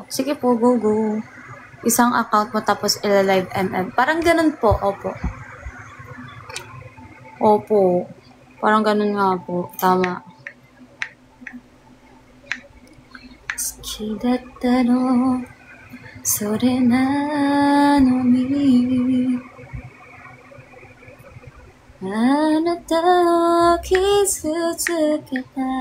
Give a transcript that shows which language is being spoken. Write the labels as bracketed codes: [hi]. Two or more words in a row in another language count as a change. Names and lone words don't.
[tl] Sige po, go. Isang account mo tapos ilalive MM. Parang ganun po, opo. Opo. Parang ganun nga po. Tama. [ja] 好きだったのそれなのにあなたを傷つけた